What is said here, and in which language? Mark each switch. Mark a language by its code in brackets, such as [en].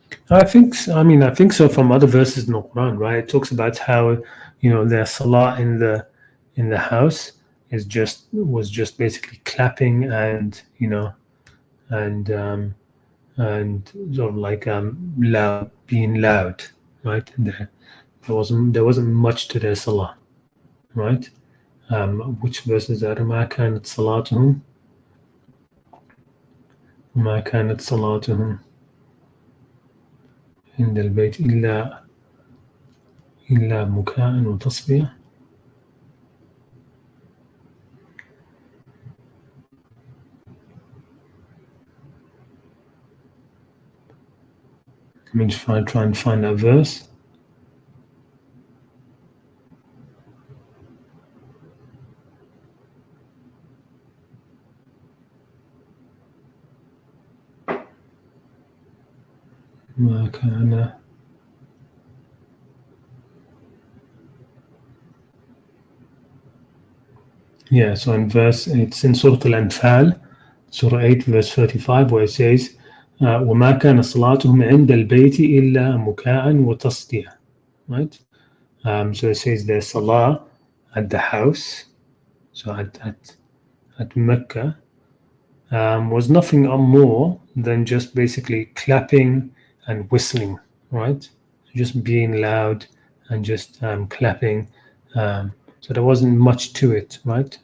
[en] I think I think so from other verses in the Quran, right? It talks about how their salah in the house was just basically clapping and and and sort of like being loud, right? There wasn't much to their salah, right? Which verse is that? [ar] ما كانت صلاتهم ما كانت صلاتهم عند البيت إلا مكاء وتصفية. [en] Let me try and find that verse. [ar] ما كان [en] Yeah, so it's in Surah Al-Anfal, Surah 8, verse 35, where it says, [ar] وما كان صلاتهم عند البيت إلا مكاء وتصدية. [en] Right? So it says their salah at the house, so at Mecca, was nothing more than just basically clapping and whistling, right? Just being loud and just clapping. So there wasn't much to it, right?